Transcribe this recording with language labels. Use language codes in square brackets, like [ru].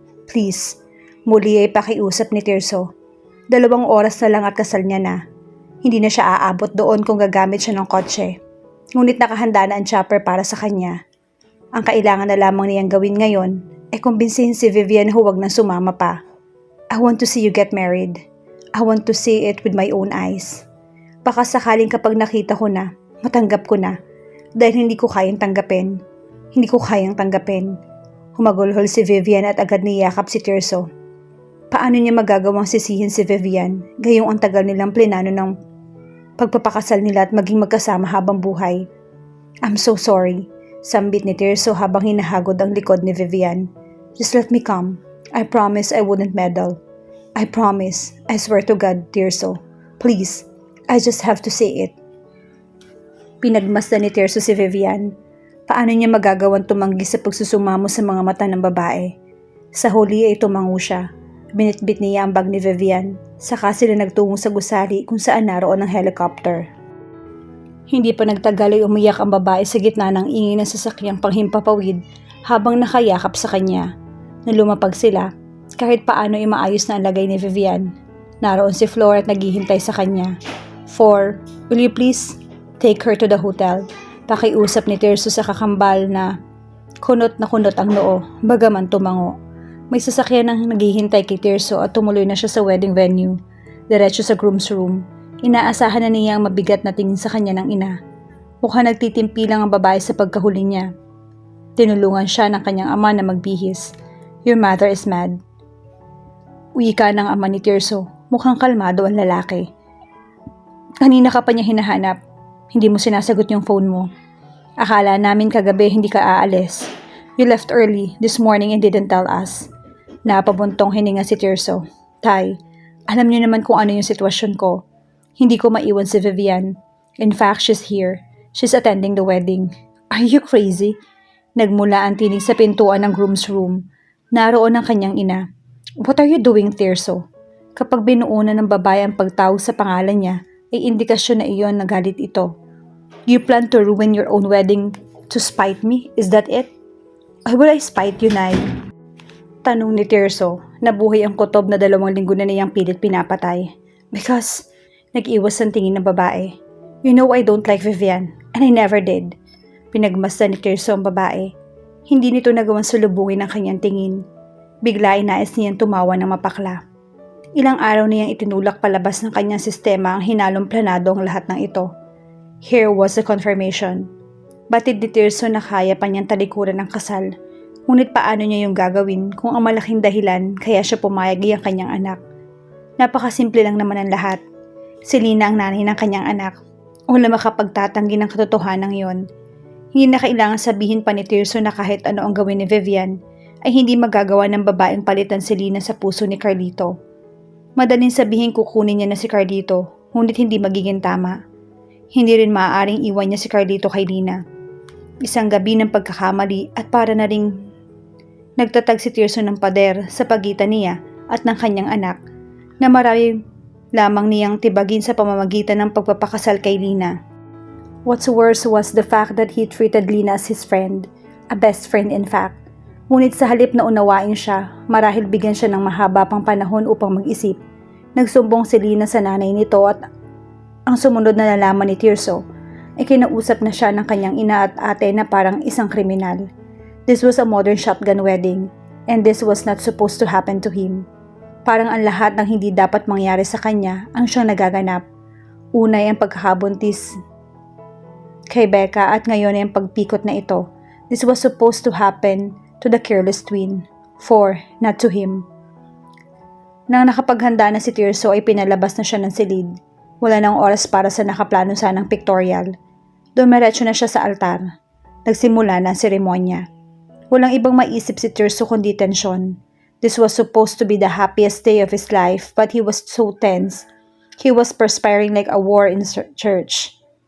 [tl] Please, muli ay pakiusap ni Tirso. 2 oras na lang at kasal niya na. Hindi na siya aabot doon kung gagamit siya ng kotse. Ngunit nakahanda na ang chopper para sa kanya. Ang kailangan na lamang niyang gawin ngayon ay kumbinsihin si Vivian na huwag nang sumama pa. [en] I want to see you get married. I want to see it with my own eyes. [tl] Baka sakaling kapag nakita ko na, matanggap ko na. Dahil hindi ko kayang tanggapin. Hindi ko kayang tanggapin. Humagulhol si Vivian at agad niyakap si Tirso. Paano niya magagawang sisihin si Vivian gayong ang tagal nilang plinano ng pagpapakasal nila at maging magkasama habang buhay? [en] I'm so sorry. [tl] Sambit ni Tirso habang hinahagod ang likod ni Vivian. [en] Just let me come. I promise I wouldn't meddle. I promise. I swear to God, Tirso. Please, I just have to say it. [tl] Pinagmasdan ni Tirso si Vivian. Paano niya magagawang tumanggi sa pagsusumamo sa mga mata ng babae? Sa huli ay tumango siya. Binitbit niya ang bag ni Vivian. Saka sila nagtungo sa gusali kung saan naroon ang helicopter. Hindi pa nagtagal ay umiyak ang babae sa gitna ng ingay ng sasakyang panghimpapawid habang nakayakap sa kanya. Nalumapag sila, kahit paano ay maayos na ang lagay ni Vivian. Naroon si Flor at naghihintay sa kanya. [en] Will you please take her to the hotel? [tl] Pakiusap ni Tirso sa kakambal na kunot ang noo, bagaman tumango. May sasakyan ang naghihintay kay Tirso at tumuloy na siya sa wedding venue. Diretso sa groom's room. Inaasahan na niya ang mabigat na tingin sa kanya ng ina. Mukhang nagtitimpi lang ang babae sa pagkahuli niya. Tinulungan siya ng kanyang ama na magbihis. [en] Your mother is mad. [tl] Wika ng ama ni Tirso. Mukhang kalmado ang lalaki. Kanina ka pa niya hinahanap. Hindi mo sinasagot yung phone mo. Akala namin kagabi hindi ka aalis. [en] You left early this morning and didn't tell us. [tl] Napabuntong hininga si Tirso. Tay, alam niyo naman kung ano yung sitwasyon ko. Hindi ko maiwan si Vivian. [en] In fact, she's here. She's attending the wedding. Are you crazy? [tl] Nagmula ang tinig sa pintuan ng groom's room. Naroon ang kanyang ina. [en] What are you doing, Tirso? [tl] Kapag binuunan ng babae ang pagtawag sa pangalan niya, ay indikasyon na iyon na galit ito. [en] You plan to ruin your own wedding to spite me? Is that it? Why would I spite you, Nay? [tl] Tanong ni Tirso, nabuhay ang kutob na 2 linggo na niyang pilit pinapatay. Because, nag-iwas ang tingin ng babae. [en] You know I don't like Vivian, and I never did. [tl] Pinagmasdan ni Tirso ang babae. Hindi nito nagawang sulubungin ang kanyang tingin. Bigla ay nais niyang tumawa ng mapakla. Ilang araw niyang itinulak palabas ng kanyang sistema ang hinalong planado ang lahat ng ito. [en] Here was the confirmation. [tl] Batid ni Tirso na kaya pa niyang talikuran ng kasal. Ngunit paano niya yung gagawin kung ang malaking dahilan kaya siya pumayag ay ang kanyang anak? Napakasimple lang naman ang lahat. Si Lina ang nanay ng kanyang anak. Wala makapagtatanggi ng katotohanan yon. Hindi na kailangan sabihin pa ni Tirso na kahit ano ang gawin ni Vivian, ay hindi magagawa ng babaeng palitan si Lina sa puso ni Carlito. Madaling sabihin kukunin niya na si Carlito, ngunit hindi magiging tama. Hindi rin maaaring iwan niya si Carlito kay Lina. Isang gabi ng pagkakamali at para na ring nagtatag si Tirso ng pader sa pagitan niya at ng kanyang anak na marami lamang niyang tibagin sa pamamagitan ng pagpapakasal kay Lina. [en] What's worse was the fact that he treated Lina as his friend, a best friend in fact. [tl] Ngunit sa halip na unawain siya, marahil bigyan siya ng mahaba pang panahon upang mag-isip. Nagsumbong si Lina sa nanay nito at ang sumunod na nalaman ni Tirso ay kinausap na siya ng kanyang ina at ate na parang isang kriminal. [en] This was a modern shotgun wedding, and this was not supposed to happen to him. [tl] Parang ang lahat ng hindi dapat mangyari sa kanya ang siyang nagaganap. Una ay ang pagkakabuntis kay Becca at ngayon ay ang pagpikot na ito. [en] This was supposed to happen to the careless twin, not to him. [tl] Nang nakapaghanda na si Tirso ay pinalabas na siya ng silid. Wala nang oras para sa nakaplano sanang pictorial. Dumiretso na siya sa altar. Nagsimula na ang seremonya. Walang ibang maisip si Tirso kundi tensyon. [en] This was supposed to be the happiest day of his life, but he was so tense. He was perspiring like a war in church.